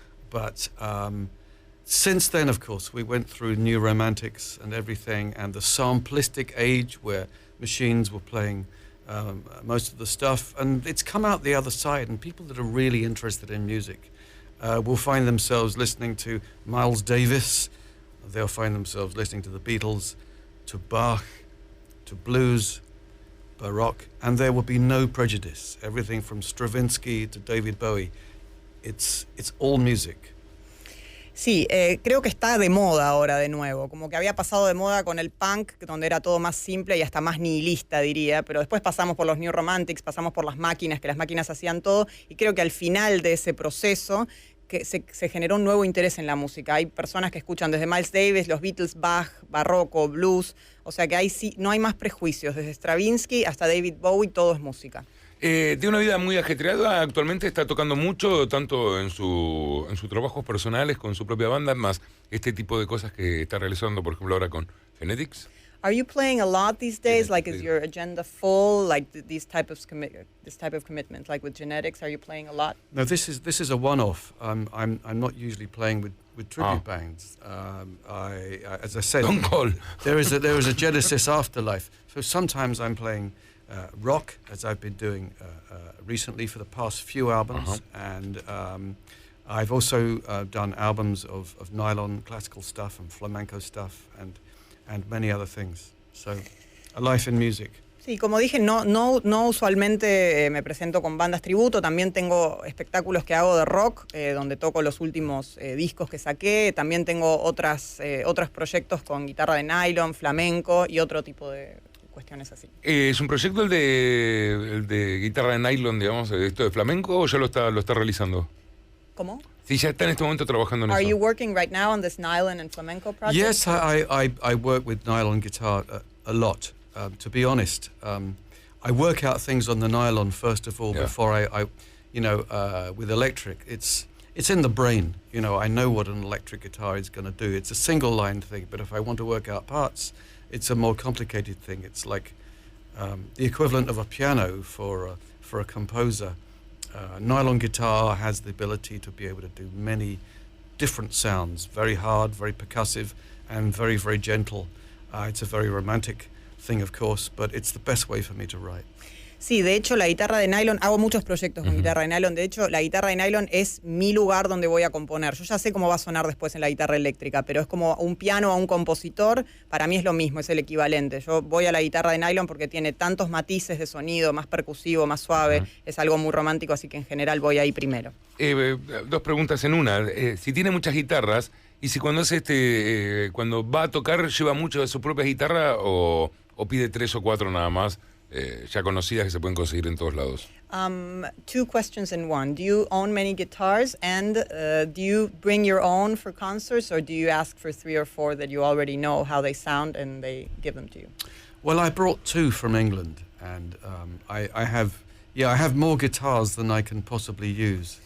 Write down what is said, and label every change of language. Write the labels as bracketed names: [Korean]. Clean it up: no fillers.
[English] But since then, of course, we went through New Romantics and everything, and the samplistic age where machines were playing most of the stuff, and it's come out the other side, and people that are really interested in music will find themselves listening to Miles Davis, they'll find themselves listening to the Beatles, to Bach, to blues, Baroque, and there will be no prejudice. Everything from Stravinsky to David Bowie, it's all music. [Spanish] Sí, creo que está de moda ahora de nuevo, como que había pasado de moda con el punk, donde era todo más simple y hasta más nihilista, diría, pero después pasamos por los New Romantics, pasamos por las máquinas, que las máquinas hacían todo, y creo que al final de ese proceso que se generó un nuevo interés en la música. Hay personas que escuchan desde Miles Davis, los Beatles, Bach, barroco, blues, o sea que no hay más prejuicios, desde Stravinsky hasta David Bowie, todo es música. Tiene una vida muy ajetreada, actualmente está tocando mucho, tanto en sus trabajos personales, con su propia banda, más este tipo de cosas que está realizando, por ejemplo, ahora con Genetics. [English] Are you playing a lot these days? Like, is your agenda full? Like this type of commitment, like with Genetics, are you playing a lot? No, this is a one-off. I'm not usually playing with tribute bands. As I said, Don't call. there is a Genesis afterlife. So sometimes I'm playing rock, as I've been doing recently for the past few albums, and I've also done albums of nylon classical stuff and flamenco stuff and many other things. So, a life in music. [Spanish] Sí, como dije, no usualmente me presento con bandas tributo, también tengo espectáculos que hago de rock, donde toco los últimos discos que saqué, también tengo otros proyectos con guitarra de nylon, flamenco y otro tipo de cuestiones así. ¿Es un proyecto el de guitarra de nylon, digamos, esto de flamenco, o ya lo está realizando? ¿Cómo? Sí, ya está en este momento trabajando en [English] Are [Spanish] eso. [English] you working right now on this nylon and flamenco project? Yes, I work with nylon guitar a lot. To be honest, I work out things on the nylon first of all before I with electric. It's in the brain. You know, I know what an electric guitar is going to do. It's a single line thing, but if I want to work out parts, it's a more complicated thing. It's like the equivalent of a piano for a composer. Nylon guitar has the ability to be able to do many different sounds, very hard, very percussive, and very, very gentle. It's a very romantic thing, of course, but it's the best way for me to write. [Spanish] Sí, de hecho la guitarra de nylon, hago muchos proyectos con guitarra de nylon, de hecho la guitarra de nylon es mi lugar donde voy a componer. Yo ya sé cómo va a sonar después en la guitarra eléctrica, pero es como un piano a un compositor, para mí es lo mismo, es el equivalente. Yo voy a la guitarra de nylon porque tiene tantos matices de sonido, más percusivo, más suave, es algo muy romántico, así que en general voy ahí primero. Dos preguntas en una. Si tiene muchas guitarras, y si cuando cuando va a tocar, lleva mucho de su propia guitarra o pide 3 o 4 nada más, ya conocidas que se pueden conseguir en todos lados. [English] Two questions in one. Do you own many guitars, and do you bring your own for concerts, or do you ask for 3 or 4 that you already know how they sound and they give them to you? Well, I brought 2 from England, and I have more guitars than I can possibly use.